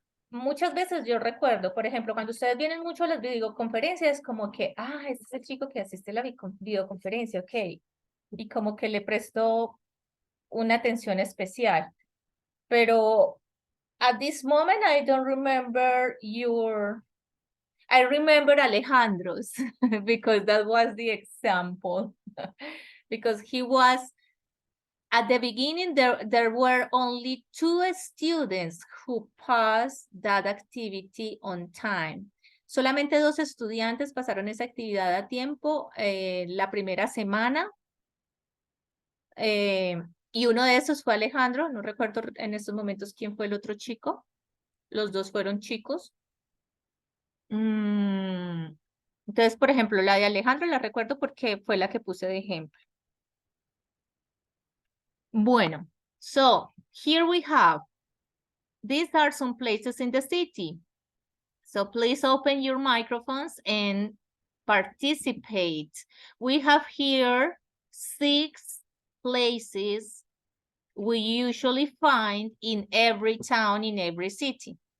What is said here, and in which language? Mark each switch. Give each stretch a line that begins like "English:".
Spanish: Muchas veces yo recuerdo, por ejemplo, cuando ustedes vienen mucho a las videoconferencias, como que, este es el chico que asiste a la videoconferencia, ok. Y como que le presto una atención especial.
English: Pero at this moment, I don't remember I remember Alejandro's, because that was the example. Because he was, at the beginning, there were only 2 students who passed that activity on time.
Spanish: Solamente 2 estudiantes pasaron esa actividad a tiempo la primera semana. Y uno de esos fue Alejandro. No recuerdo en estos momentos quién fue el otro chico. Los 2 fueron chicos. Entonces, por ejemplo, la de Alejandro la recuerdo porque fue la que puse de ejemplo.
English: Bueno, so here we have, these are some places in the city. So please open your microphones and participate. We have here 6 places we usually find in every town, in every city.